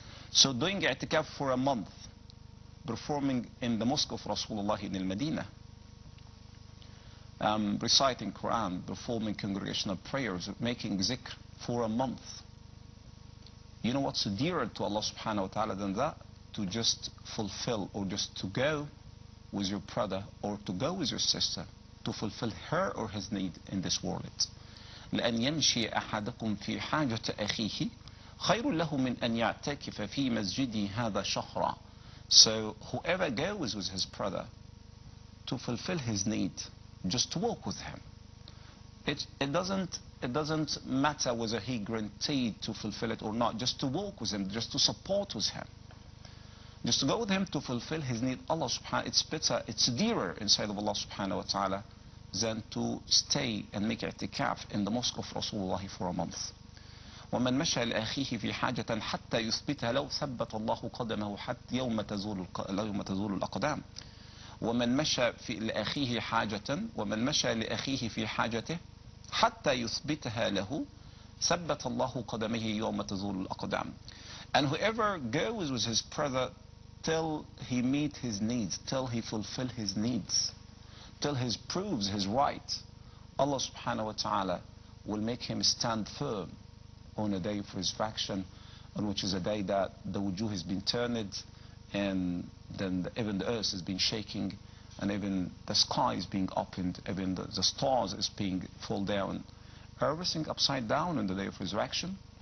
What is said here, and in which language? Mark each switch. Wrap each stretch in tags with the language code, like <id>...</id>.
<en>So doing i'tikaf for a month, performing in the mosque of Rasulullah in Al-Madinah, reciting Quran, performing congregational prayers, making zikr for a month. You know what's dearer to Allah subhanahu wa ta'ala than that? To just fulfill or just to go with your brother or to go with your sister to fulfill her or his need in this world.</en> <ar>لأن يمشي أحدكم في حاجة أخيه خير له من أن يعتكف في مسجدي هذا شهرا.</ar> <en>So whoever goes with his brother to fulfill his need, just to walk with him, it doesn't matter whether he guaranteed to fulfill it or not, just to walk with him, just to support with him, just to go with him to fulfill his need. Allah subhanahu, it's better, it's dearer inside of Allah subhanahu wa ta'ala than to stay and make i'tikaf in the mosque of Rasulullah for a month.</en> <ar>ومن مشى لأخيه في حاجة حتى يثبتها لو ثبت الله قدمه حتى يوم تزول الأقدام. ومن مشى لأخيه حاجة ومن مشى لأخيه في حاجته حتى يثبتها له ثبت الله قدمه يوم تزول الأقدام.</ar> <en>And whoever goes with his brother till he meet his needs, till he fulfill his needs, till he proves his right, Allah subhanahu wa ta'ala will make him stand firm on a day of resurrection, on which is a day that the wujuh has been turned, and then even the earth has been shaking, and even the sky is being opened, even the stars is being fall down, everything upside down on the day of resurrection.</en>